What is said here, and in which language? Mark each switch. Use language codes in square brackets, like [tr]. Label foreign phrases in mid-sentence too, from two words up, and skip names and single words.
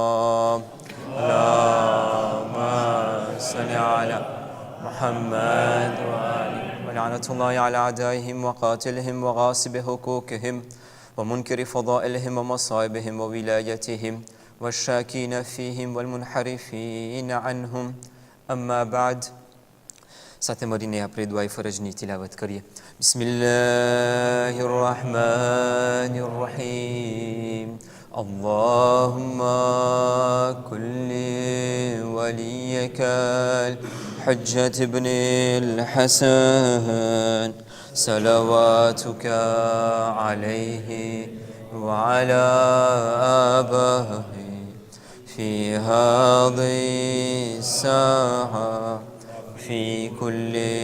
[ar] اللهم صل على محمد وآله. ولعنة الله على أعدائهم وقاتلهم وغاصب حقوقهم ومنكر فضائلهم ومصائبهم وولايتهم والشاكين فيهم والمنحرفين عنهم. أما بعد. [gu] સાથે મળીને આપણે દુઆ ફરજની તિલાવત કરીએ. [ar] بسم الله الرحمن الرحيم. اللهم كن لوليك حجة ابن الحسن صلواتك عليه وعلى آبائه في هذه الساعة في كل